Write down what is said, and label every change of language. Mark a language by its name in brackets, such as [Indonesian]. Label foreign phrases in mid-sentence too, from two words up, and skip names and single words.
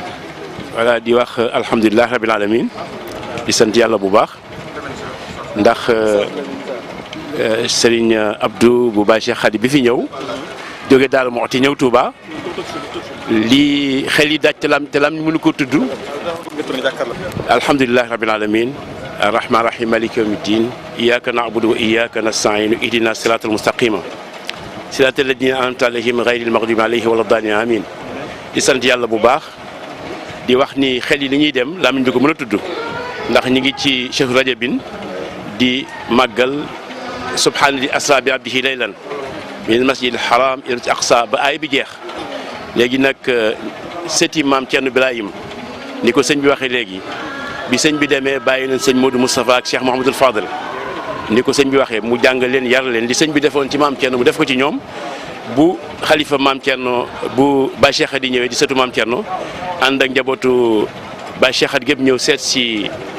[Wolof] voilà di wax [Arabic] الحمد لله رب العالمين [Wolof] di sant yàlla bu baax ndax Serigne Abdou bu Baye Cheikh Khady bi fi ñëw jóge daal Moxti ñëw Touba lii xel yi daaj te lam mënu ko tudd [Arabic] الحمد لله رب العالمين الرحمن الرحيم مالك يوم الدين إياك نعبد وإياك نستعين اهدنا الصراط المستقيم صراط الذين أنعمت عليهم غير المغضوب عليهم ولا الضالين آمين [Wolof] di sant yàlla bu baax di wax ni xel yi li ñuy dem làmmiñ bi ko mën a tudd ndax ñi ngi ci [Arabic] شهر رجب [Wolof] di màggal [Arabic] سبحان الذي أسرى بعبده ليلا من المسجد الحرام إلى ال [Wolof] aqsa ba aay bi jeex léegi nag sëti maam Cerno Birahim ni ko sëñ bi waxee léegi bi sëñ bi demee bàyyi leen sëñ Modou Moustapha ak Cheikh Mouhamadul Fadal ni ko sëñ bi waxee mu jàngal leen yar leen li sëñ bi defoon ci maam Cerno mu def ko ci ñoom bu xalifa maam Cerno bu Baye Cheikh Khady ñëwee di sëtu maam Cerno ànd ak njabootu Baye Cheikh Khady gépp ñëw seet si